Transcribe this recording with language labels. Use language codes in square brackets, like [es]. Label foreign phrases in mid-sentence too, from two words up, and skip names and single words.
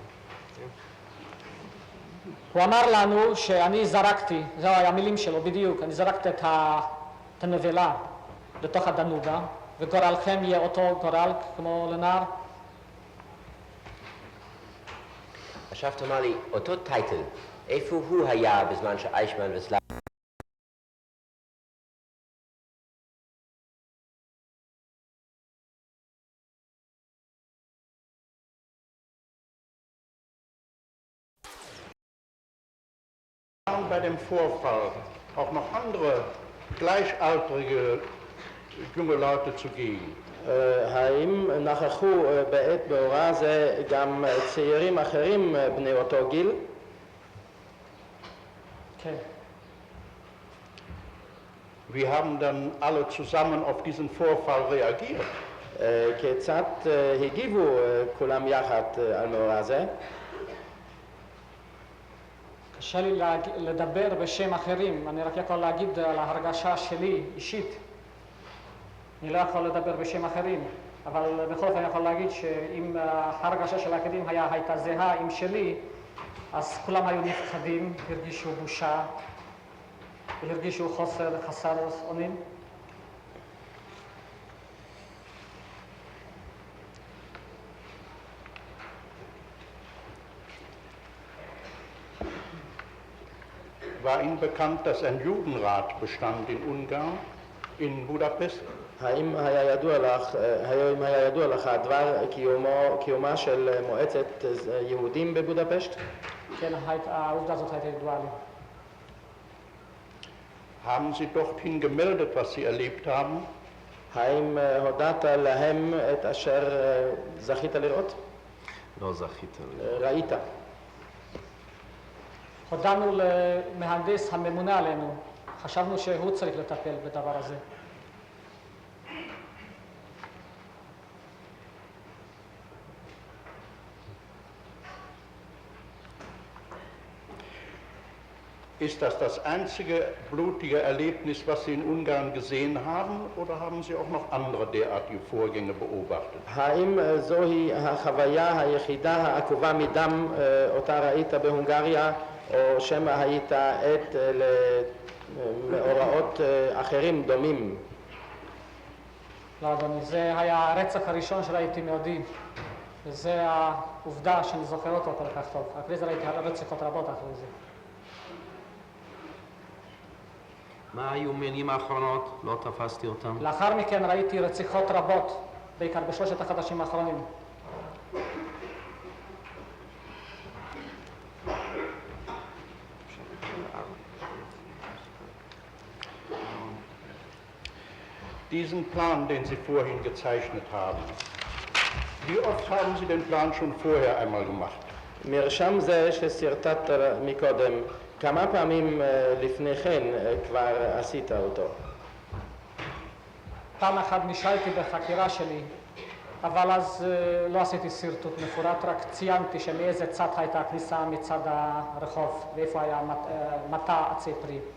[he] הוא אמר לנו שאני זרקתי, זו היה המילים שלו בדיוק, אני זרקתי את הנבלה לתוך הדנובה, וגורלכם יהיה אותו גורל כמו לנער. עכשיו תאמר לי, אותו טייטל, איפה הוא היה בזמן שאיישמן וסלאב... [de] Bei dem Vorfall auch noch andere gleichaltrige junge Leute zugegen. [he] האם נכחו בעת מאורע זה גם צעירים אחרים בני אותו גיל? כן. [de] Wie haben dann alle zusammen auf diesen Vorfall reagiert? [he] כיצד הגיבו כולם יחד על מאורע זה? קשה לי לדבר בשם אחרים, אני רק יכול להגיד על ההרגשה שלי אישית. אני לא יכול לדבר בשם אחרים, אבל בכל אופן אני יכול להגיד שאם ההרגשה של האחרים הייתה זהה עם שלי, אז כולם היו נפחדים, הרגישו בושה, הרגישו חסר אונים. [de] War Ihnen bekannt, dass ein Judenrat bestand in Ungarn, in Budapest? [he] האם היה ידוע לך דבר קיומה של מועצת יהודים בבודפשט? כן, העובדה הזאת הייתה ידועה לי. [de] Haben Sie dorthin gemeldet, was Sie erlebt haben? [he] האם הודעת להם את אשר זכית לראות? לא זכית. ראית. הודענו למהנדס הממונה עלינו, חשבנו שהוא צריך לטפל בדבר הזה. [de] Ist das einzige blutige Erlebnis, was Sie in Ungarn gesehen haben, oder haben Sie auch noch andere derartige Vorgänge beobachtet? [he] האם זוהי החוויה היחידה העקובה מדם אותה ראית בהונגריה, או שמא היית עד למאורעות אחרים דומים? לא, אדוני, זה היה הרצח הראשון שראיתי מעודי, וזה העובדה שאני זוכר אותו כל כך טוב. אחרי זה ראיתי רציחות רבות אחרי זה. מה היו מילים האחרונות? לא תפסתי אותם. לאחר מכן ראיתי רציחות רבות, בעיקר בשלושת החודשים האחרונים. [de] Diesen Plan, den Sie vorhin gezeichnet haben, wie oft haben Sie den Plan schon vorher einmal gemacht? [he] מרשם זה שסרטטת מקודם, כמה פעמים לפני כן כבר עשית אותו? פעם אחת נשאלתי בחקירה שלי, אבל אז לא עשיתי סרטוט מפורט, רק ציינתי שמאיזה צד הייתה הכניסה מצד הרחוב, ואיפה היה מטע עצי פרי.